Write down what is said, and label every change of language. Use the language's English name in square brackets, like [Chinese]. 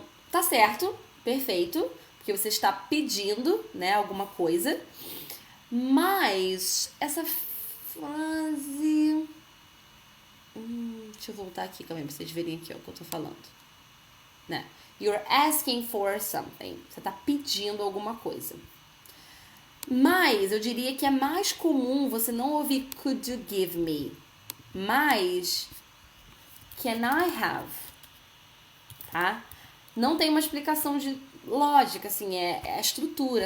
[Portuguese] Tá certo, perfeito, porque você está pedindo, né, alguma coisa. Mas essa frase... deixa eu voltar aqui também pra vocês verem aqui ó, o que eu tô falando. Né? [English] You're asking for something. [Portuguese] Você tá pedindo alguma coisa. Mas eu diria que é mais comum você não ouvir [English] could you give me, [Portuguese] mas [English] can I have, [Portuguese] tá? Não tem uma explicação de lógica, assim, é a estrutura.